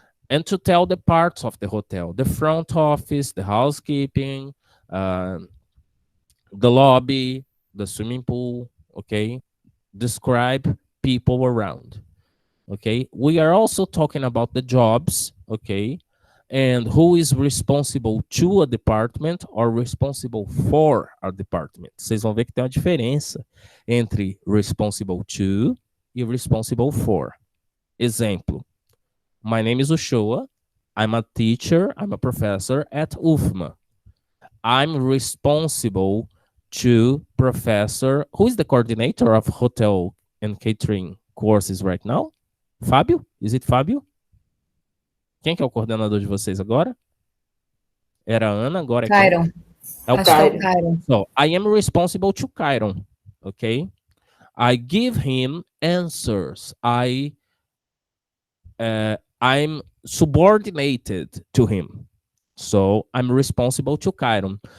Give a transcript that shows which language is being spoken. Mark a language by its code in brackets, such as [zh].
[en] And to tell the parts of the hotel, the front office, the housekeeping, the lobby, the swimming pool, okay? Describe people around, okay? We are also talking about the jobs, okay? And who is responsible to a department or responsible for a department. [pt] Vocês vão ver que tem uma diferença entre responsible to e responsible for. [en] Exemplo. My name is Zeuchoa. I'm a teacher. I'm a professor at UFMA. I'm responsible to Professor. Who is the coordinator of hotel and catering courses right now? [pt] Fábio? [en] Is it Fábio? [pt] Quem que é o coordenador de vocês agora? Era Ana, agora é Kyron. quem? É o Acho que é Kyron. o Kyron. [en] So, I am responsible to Kyron, okay? I give him answers. I'm subordinated to him. So I'm responsible to Kyron.